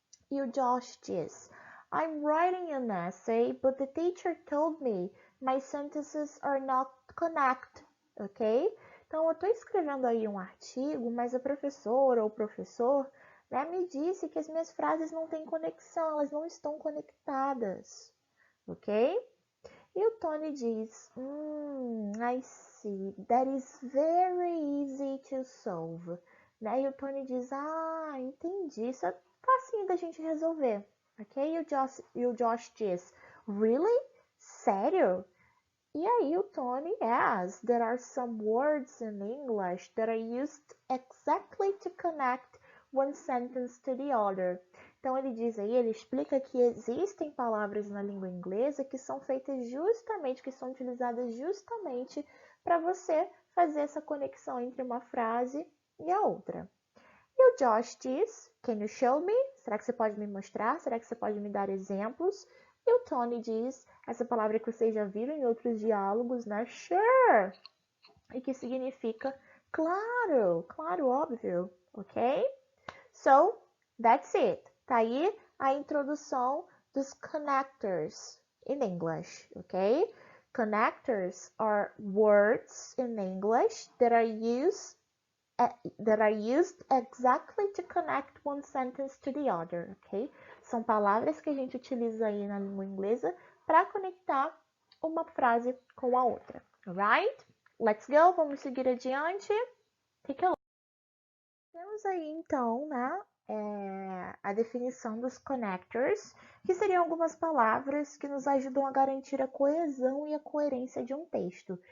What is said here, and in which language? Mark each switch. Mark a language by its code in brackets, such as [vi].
[en] E o Josh diz: I'm writing an essay, but the teacher told me my sentences are not connect, ok? [pt] Então, eu estou escrevendo aí um artigo, mas a professora ou o professor, né, me disse que as minhas frases não têm conexão, elas não estão conectadas, ok? [en] E o Tony diz, I see, that is very easy to solve. [pt] Né? E o Tony diz, entendi, isso é facinho da gente resolver. Ok? E o Josh diz, really? Sério? [en] E aí o Tony adds, there are some words in English that are used exactly to connect one sentence to the other. [pt] Então ele diz aí, ele explica que existem palavras na língua inglesa que são feitas justamente, que são utilizadas justamente para você fazer essa conexão entre uma frase e a outra. E o Josh diz, can you show me? Será que você pode me mostrar? Será que você pode me dar exemplos? E o Tony diz, essa palavra que vocês já viram em outros diálogos, né? Sure! E que significa claro, claro, óbvio, ok? [en] So, that's it. Tá aí a introdução dos connectors in English, ok? Connectors are words in English that are used exactly to connect one sentence to the other, ok? [pt] São palavras que a gente utiliza aí na língua inglesa para conectar uma frase com a outra, alright? Let's go, vamos seguir adiante. Take a look. Temos aí então, né, a definição dos connectors, que seriam algumas palavras que nos ajudam a garantir a coesão e a coerência de um texto.